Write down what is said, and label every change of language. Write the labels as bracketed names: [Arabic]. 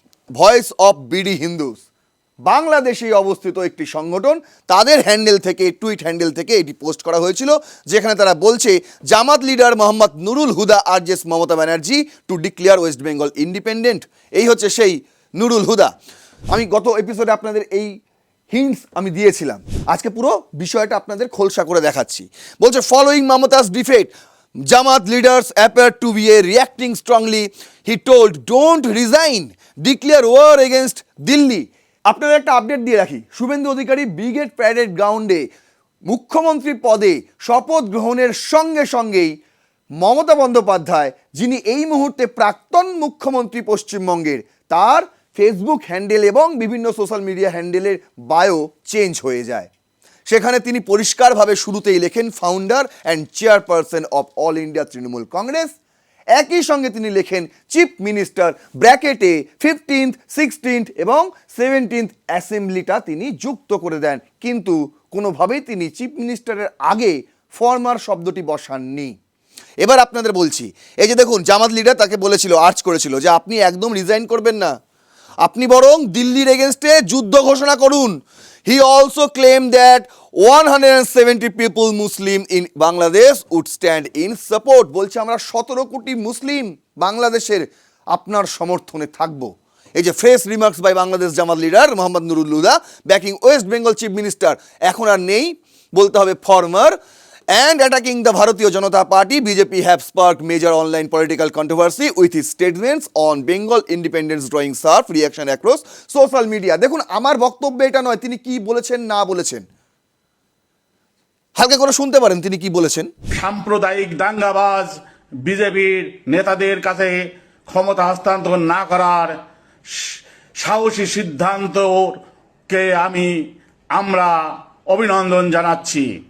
[Bangla] Voice of BD Hindus, বাংলাদেশে অবস্থিত একটি সংগঠন, তাদের হ্যান্ডেল থেকে, টুইট হ্যান্ডেল থেকে এটি পোস্ট করা হয়েছিল, যেখানে তারা বলছে, [English] Jamaat leader Mohammad Nurul Huda urges Mamata Banerjee to declare West Bengal independent. [Bangla] এই হচ্ছে সেই নুরুল হুদা। আমি গত এপিসোডে আপনাদের এই হিন্টস আমি দিয়েছিলাম, আজকে পুরো বিষয়টা আপনাদের খোলসা করে দেখাচ্ছি। বলছে, [English] Following Mamata's defeat, Jamaat leaders appear to be reacting strongly. He told, don't resign, declare war against Delhi. [Bangla] আপনাদের একটা আপডেট দিয়ে রাখি, শুভেন্দু অধিকারী ব্রিগেড প্যারেড গ্রাউন্ডে মুখ্যমন্ত্রী পদে শপথ গ্রহণের সঙ্গে সঙ্গেই মমতা বন্দ্যোপাধ্যায়, যিনি এই মুহূর্তে প্রাক্তন মুখ্যমন্ত্রী পশ্চিমবঙ্গের, তার ফেসবুক হ্যান্ডেল এবং বিভিন্ন সোশ্যাল মিডিয়া হ্যান্ডেলের বায়ো চেঞ্জ হয়ে যায়। সেখানে তিনি পরিষ্কারভাবে শুরুতেই লেখেন, founder and chairperson of all India Trinamool Congress. একই সঙ্গে তিনি লেখেন চিফ মিনিস্টার, ব্র্যাকেটে 15th, 16th এবং 17th অ্যাসেম্বলিটা তিনি যুক্ত করে দেন, কিন্তু কোনোভাবেই তিনি চিফ মিনিস্টারের আগে ফরমার শব্দটি বসাননি। এবার আপনাদের বলছি, এই যে দেখুন, জামাত লিডার তাকে বলেছিল, আর্জ করেছিল যে আপনি একদম রিজাইন করবেন না, আপনি বরং দিল্লির এগেনস্টে যুদ্ধ ঘোষণা করুন। [English] He also claimed that 170 people Muslim in Bangladesh would stand in support. [Bangla] বলছে, আমরা 17 কোটি মুসলিম বাংলাদেশের আপনার সমর্থনে থাকব। এই যে [English] fresh remarks by Bangladesh Jamaat leader Mohammad Nurul Huda backing West Bengal chief minister, [Bangla] এখন আর নেই, বলতে হবে former, [English] and attacking the Bharatiya Janata Party, BJP have sparked major online political controversy with his statements on Bengal independence drawing sharp reaction across social media. [Bangla] দেখুন, আমার বক্তব্য এটা নয় তিনি কি বলেছেন না বলেছেন, হালকা করে শুনতে পারেন তিনি কি বলেছেন। সাম্প্রদায়িক দাঙ্গাবাজ বিজেপির নেতাদের কাছে ক্ষমতা হস্তান্তর না করার সাহসী সিদ্ধান্তকে আমরা অভিনন্দন জানাচ্ছি।